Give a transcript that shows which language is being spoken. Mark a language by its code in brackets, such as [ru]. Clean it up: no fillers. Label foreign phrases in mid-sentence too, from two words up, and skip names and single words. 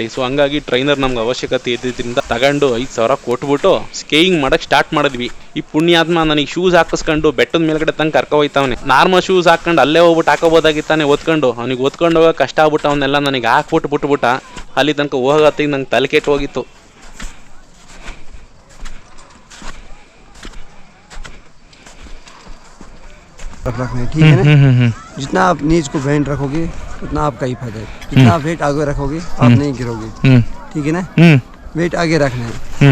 [kn] ಸೊ ಹಂಗಾಗಿ ಟ್ರೈನರ್ ನಮ್ಗೆ ಅವಶ್ಯಕತೆ ಇದ್ದಿದ್ರಿಂದ ತಗೊಂಡು 5,000 ಕೊಟ್ಬಿಟ್ಟು ಸ್ಕೇಯಿಂಗ್ ಮಾಡಕ್ ಸ್ಟಾರ್ಟ್ ಮಾಡಿದ್ವಿ. ಈ ಪುಣ್ಯಾತ್ಮ ನನಗೆ ಶೂಸ್ ಹಾಕಿಸ್ಕೊಂಡು ಬೆಟ್ಟದ ಮೇಲ್ಗಡೆ ತಂಗ ಕರ್ಕೊ ಹೋಯ್ತಾವನೆ. ನಾರ್ಮಲ್ ಶೂಸ್ ಹಾಕೊಂಡು ಅಲ್ಲೇ ಹೋಗ್ಬಿಟ್ಟು ಹಾಕೋಬೋದಾಗಿತ್ತಾನೆ ಓದ್ಕೊಂಡು. ಅವ್ನಿಗೆ ಓದ್ಕೊಂಡು ಹೋಗೋ ಕಷ್ಟ ಆಗ್ಬಿಟ್ಟು ಅವನ್ನೆಲ್ಲ ನನಗೆ ಬಿಟ್ಬಿಟ್ಟ. ಅಲ್ಲಿ ತನಕ ಹೋಗತ್ತಿಗೆ ನಂಗೆ ತಲೆ ಕೆಟ್ಟು ಹೋಗಿತ್ತು. [hi] रखना है, ठीक है ना? जितना आप नीज को बैंड रखोगे उतना आपका ही फायदा है. जितना आप वेट आगे रखोगे आप नहीं गिरोगे, ठीक है ना? वेट आगे रखना है.